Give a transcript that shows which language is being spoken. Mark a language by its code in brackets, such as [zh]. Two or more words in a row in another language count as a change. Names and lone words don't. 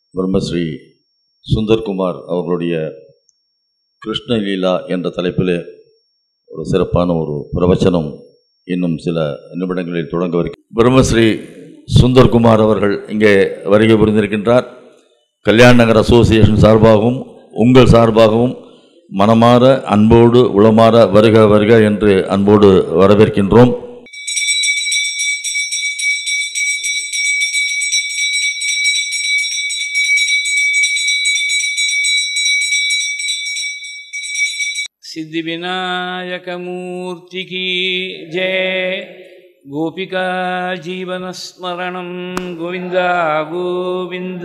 [ta] பிரம்மஸ்ரீ சுந்தர்குமார் அவர்களுடைய கிருஷ்ணலீலா என்ற தலைப்பில் ஒரு சிறப்பான ஒரு பிரவச்சனம் இன்னும் சில நிமிடங்களில் தொடங்க வருகிறது. பிரம்மஸ்ரீ சுந்தர்குமார் அவர்கள் இங்கே வருகை புரிந்திருக்கின்றார். கல்யாண நகர் அசோசியேஷன் சார்பாகவும் உங்கள் சார்பாகவும் மனமாற அன்போடு உளமாற வருக வருக என்று அன்போடு வரவேற்கின்றோம். [hi] सिद्धि विनायक मूर्ति की जय। [sa] गोपिका जीवन स्मरणं गोविंद गोविंद।